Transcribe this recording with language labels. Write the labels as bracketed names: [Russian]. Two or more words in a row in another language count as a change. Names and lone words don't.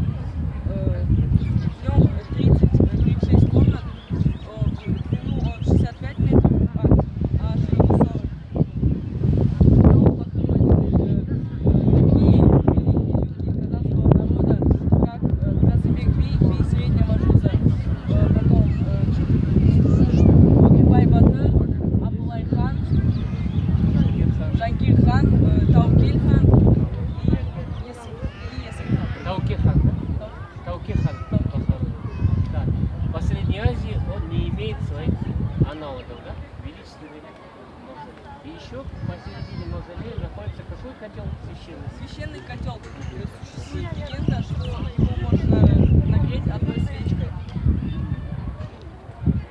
[Russian] В нем 36 комнат, в длину он 65 метров, а ширину 40. В нем похоронены такие великие люди казахского народа, как Казыбек Би Средняя Мажуза, потом Огибай Батыр, Абулай хан, Жангир хан, Таукиль хан и Есим хан. Таукихан, да? Таукихан. Да. В Средней Азии он не имеет своих аналогов, да? Величественный мавзолей. И еще посередине мавзолея находится какой котел священный? Священный котел. Существует легенда, что его можно нагреть одной свечкой.